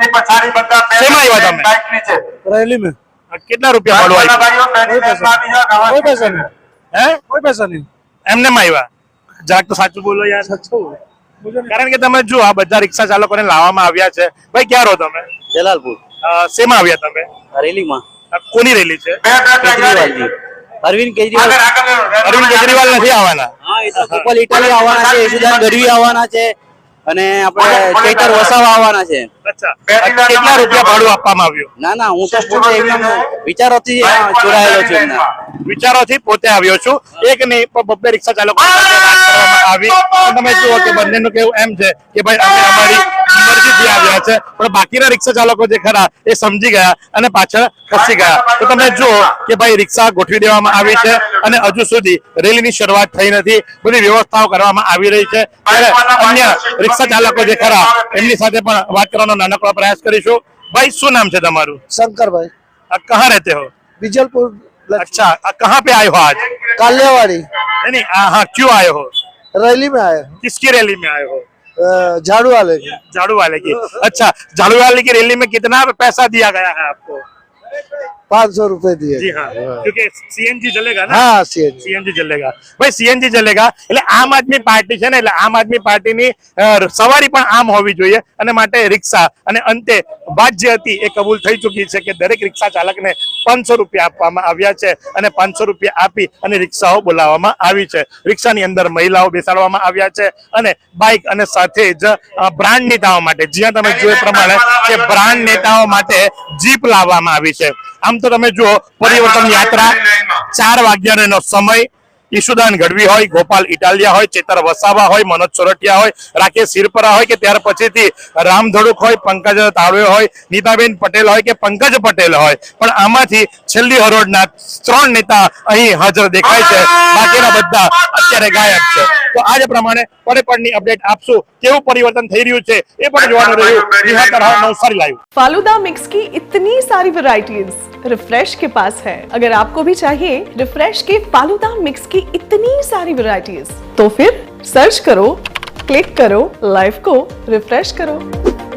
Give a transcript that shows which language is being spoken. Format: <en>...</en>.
<gu>શેમાં આવ્યા તમે?</gu> <hi>रैली में।</hi> <gu>કેટલા રૂપિયા ભાડું આવ્યું?</gu> <hi>कोई पैसा नहीं,</hi> <gu>હે?</gu> <hi>कोई पैसा नहीं।</hi> <gu>એમને આવ્યા? જરાક તો સાચું બોલો યાર, કારણ કે તમે જો આ બધા રિક્ષા ચાલકોને લાવવામાં આવ્યા છે। ભાઈ, ક્યાં રહો તમે?</gu> <hi>जलालपुर</hi> <gu>શેમાં આવ્યા તમે?</gu> <hi>रैली में</hi> <gu>કોની રેલી છે?</gu> <hi>केजरीवाल जी, अरविंद केजरीवाल।</hi> <gu>અરવિંદ કેજરીવાલ નથી આવવાના? हाँ, ये तो गोपाल इटाली आवाना छे, यशोदान गढ़वी आवाना छे, અને આપણે ચૈતર વસાવા આવવાના છે। અચ્છા, કેટલા રૂપિયા ભાડું આપવામાં આવ્યું? ના ના, હું તો પોતે એકદમ વિચારોથી જોડાયેલો છું એમના વિચારોથી પોતે આવ્યો છું, એક નહીં પણ બબ્બે રિક્ષા ચાલકો સાથે વાત કરવામાં આવી। તમે જુઓ કે બંનેનું કેવું એમ છે કે ભાઈ અમે અમારી મરજીથી આવ્યા છે, પણ બાકીના રિક્ષા ચાલકો જે ખરા એ સમજી ગયા અને પાછળ ખસી ગયા। તો તમે જુઓ કે ભાઈ રિક્ષા ગોઠવી દેવામાં આવી છે, અને હજુ સુધી રેલીની શરૂઆત થઈ નથી, બધી વ્યવસ્થાઓ કરવામાં આવી રહી છે। ત્યારે અન્ય રિક્ષા ચાલકો જે ખરા એમની સાથે પણ વાત કરવાનો નાનકડો પ્રયાસ કરીશું। ભાઈ, શું નામ છે તમારું?</gu> <hi>शंकर भाई, कहाँ रहते हो? बीजलपुर। अच्छा, कहाँ पे आए हो आज? कालियावाड़ी नहीं, हाँ, क्यों आए हो? रैली में आए, किसकी रैली में आए हो? झाड़ू वाले की। झाड़ू वाले की। अच्छा, झाड़ू वाले की रैली में कितना पैसा दिया गया है आपको? 500 रुपए दिए। जी हाँ, क्योंकि सीएनजी चलेगा ना? हाँ, सीएनजी।</hi> <gu>सीएनजी चलेगा भाई, सीएनजी चलेगा એટલે આમ આદમી પાર્ટી છે ને, એટલે આમ આદમી પાર્ટીની સવારી પણ આમ હોવી જોઈએ, અને માટે રિક્ષા અને અંતે વાત જે હતી એ કબૂલ થઈ ચૂકી છે કે દરેક રિક્ષા ચાલકને 500 રૂપિયા આપવામાં આવ્યા છે, અને 500 રૂપિયા આપી અને રિક્ષાઓ બોલાવવામાં આવી છે। રિક્ષાની અંદર મહિલાઓ બેસાડવામાં આવ્યા છે, અને બાઇક અને સાથે જ બ્રાન્ડ નેતાઓ માટે, જ્યાં તમે જોયે પ્રમાણે કે બ્રાન્ડ નેતાઓ માટે જીપ લાવવામાં આવી છે। આમ તો તમે જુઓ પરિવર્તન યાત્રા 4 વાગ્યાનો સમય, યશુદાન ગઢવી હોય, ગોપાલ ઇટાલિયા હોય, ચેતર વસાવા હોય, મનોજ સોરઠિયા હોય, રાકેશ સિરપરા હોય, કે ત્યાર પછીથી રામ ધડુક હોય, પંકજ તાળવે હોય, નીતાબેન પટેલ હોય કે પંકજ પટેલ હોય, પણ આમાંથી છેલ્લી હરોળના 3 નેતા અહીં હાજર દેખાય છે, બાકીના બધા અત્યારે ગાયબ છે। તો આ જ પ્રમાણે પળેપળની અપડેટ આપશું, કેવું પરિવર્તન થઈ રહ્યું છે એ પણ જોવાનું રહ્યું। નિહાળ રહો નવસારી લાઈવ।</gu> <hi>फालूदा मिक्स की इतनी सारी वैरायटीज रिफ्रेश के पास है। अगर आपको भी चाहिए रिफ्रेश के फालूदा मिक्स की इतनी सारी वैरायटीज, तो फिर सर्च करो, क्लिक करो, लाइफ को रिफ्रेश करो।</hi>